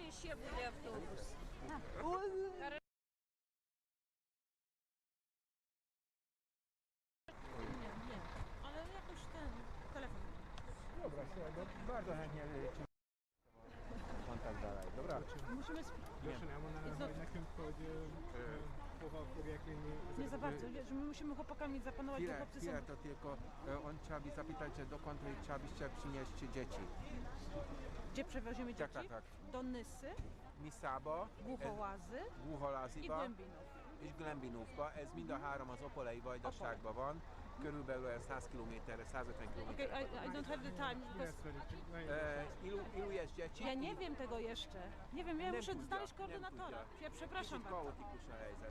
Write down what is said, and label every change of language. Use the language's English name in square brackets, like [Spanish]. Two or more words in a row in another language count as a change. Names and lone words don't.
[Ukrainian] ще буде автобус. [Polish] Ale jakoś ten telefon. Dobra, słuchaj, bardzo chętnie Kontakt dalej. Dobra. Musimy [Hungarian] nekünk, hogy hova fogják vinni. [Polish] nie za bardzo, wiesz, my musimy chłopakami zapanować, bo chłopcy są... Chwilę, to tylko on trzeba by zapytać, że dokąd trzeba byście przynieść dzieci. Gdzie przewozimy dzieci? Tak, tak, tak. Do Nysy, [Hungarian] Miszába, [Polish] Głuchołazy i [Hungarian] Głucholáziba [Polish] Głębinów. [Hungarian] és Glembinówba. Ez mind a három az opolei vajdaságban van. Körülbelül 100 km-re, 150 km. [English] Okay, I don't have the time, because... [Polish] Ilu jest dzieci? Ja nie wiem tego jeszcze. Nie wiem, ja muszę [Hungarian] tudja, [Polish] znaleźć [Hungarian] nem [Polish] koordynatora. [Hungarian] tudja. [Polish] Ja przepraszam [Hungarian] Kicsit [Polish] bardzo. [Hungarian] kaotikus a helyzet.